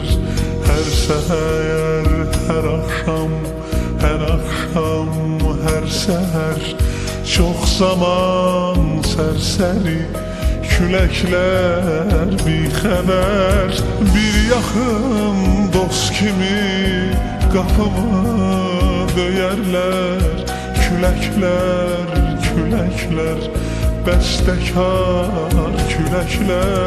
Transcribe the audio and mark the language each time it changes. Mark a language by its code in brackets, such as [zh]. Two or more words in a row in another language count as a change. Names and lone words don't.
[tr] Her seher, her akşam, her akşam, her seher çok zaman serseri [az] küləklər bir xəbər. Bir yaxın dost kimi qapımı döyərlər küləklər, küləklər, bəstəkar küləklər.